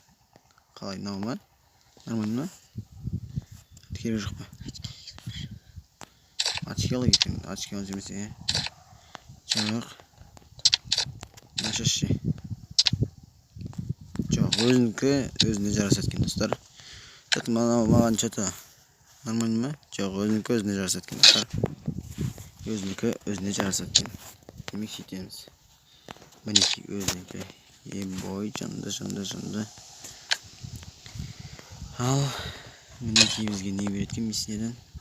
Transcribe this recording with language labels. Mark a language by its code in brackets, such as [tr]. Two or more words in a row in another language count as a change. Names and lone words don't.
[kk] Қалай, мынау ма? Нормально ма? Керек жоқ па? Очки алайық екен. Очки алып жүрмесе. Жоқ. Нашашы. Жоқ, өзіне жарасады екен достар. Маған что-то нормально ма? Жоқ, өзіне жарасады екен достар. Өзіне жарасады екен. Демек сөйтеміз. Мінеки өзінікі. Ебой, жынды. Ал, мінеки бізге не береді екен месседен?